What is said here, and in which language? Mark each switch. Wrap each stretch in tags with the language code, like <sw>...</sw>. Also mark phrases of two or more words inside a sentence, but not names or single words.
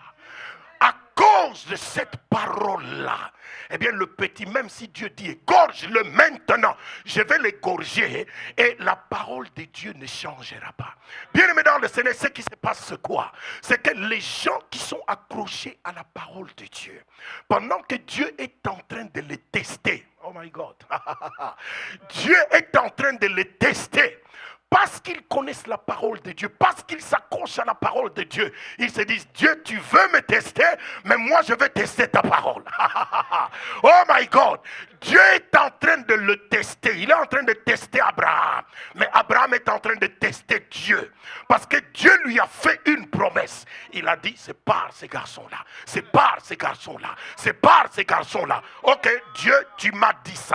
<fr>À cause de cette parole-là, eh bien le petit, même si Dieu dit égorge-le maintenant, je vais l'égorger et la parole de Dieu ne changera pas. Bien aimé dans le Seigneur, ce qui se passe c'est quoi? C'est que les gens qui sont accrochés à la parole de Dieu, pendant que Dieu est en train de les tester,</fr> <en>oh my God,</en> <fr>Dieu est en train de les tester. Parce qu'ils connaissent la parole de Dieu, parce qu'ils s'accrochent à la parole de Dieu, ils se disent, Dieu, tu veux me tester, mais moi je vais tester ta parole.</fr> <en>Oh my God,</en> <fr>Dieu est en train de le tester, il est en train de tester Abraham, mais Abraham est en train de tester Dieu, parce que Dieu lui a fait une promesse. Il a dit, c'est par ces garçons-là, c'est par ces garçons-là, c'est par ces garçons-là. Ok, Dieu, tu m'as dit ça.</fr>